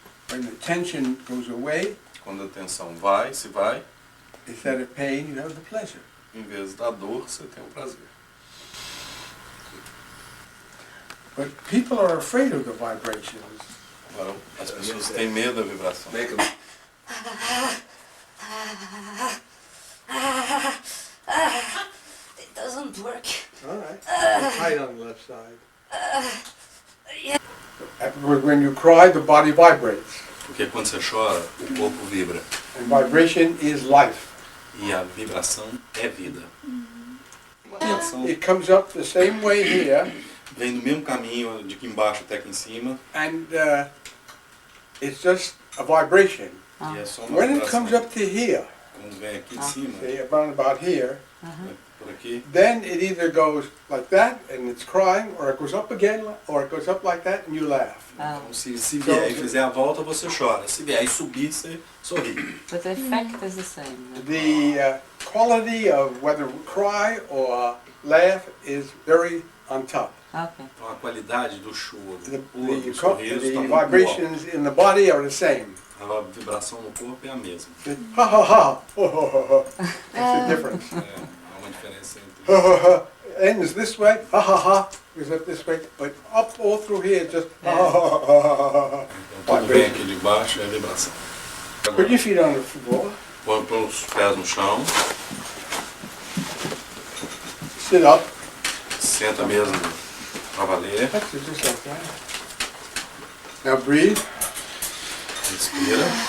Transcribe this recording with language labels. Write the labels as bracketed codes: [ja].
[en] when the tension goes away, [pt] quando a atenção vai, se vai, [en] instead of pain, you have the pleasure. [pt] em vez da dor, você tem o prazer. [en] But people are afraid of the vibrations. [pt] Agora, as pessoas têm medo da vibração. [en] Make him. It doesn't work. All right. Tight on the left side. When you cry, the body vibrates. [pt] Porque quando você chora, o corpo vibra. [en] And vibration is life. [pt] E a vibração é vida. A vibração [en] It comes up the same way here, [pt] vem do mesmo caminho, de aqui embaixo até aqui em cima, [en] and it's just a vibration. [pt] e é só uma [en] When it [pt] vibração. [en] comes up to here, [pt] Quando vem aqui de cima, [en] say about here, [pt] né, por aqui, [en] then it either goes like that and it's crying, or it goes up again, or it goes up like that and you laugh. [pt] então se vier e fizer a volta, você chora. Se vier e subir, você sorri. [en] But the effect is the same. The quality of whether cry or laugh is very on top. Okay. [pt] Então a qualidade do choro, [en] The, [pt] do sorriso, [en] the [pt] está muito alta. [en] vibrations in the body are the same. [pt] A vibração no corpo é a mesma. [en] Ha ha ha! Ho, ho, ho, ho. That's the difference. [pt] Há uma diferença entre [en] Ha ha ha! Ends this way, ha ha ha! Goes up this way, but up all through here, just ha ha ha ha ha ha. [pt] então, tudo vem aqui de baixo é a vibração. [en] Put your feet on the floor. [pt] Põe os pés no chão, [en] Sit up. [pt] senta mesmo pra valer, [en] That's it, just like that. Now breathe. [pt] respira,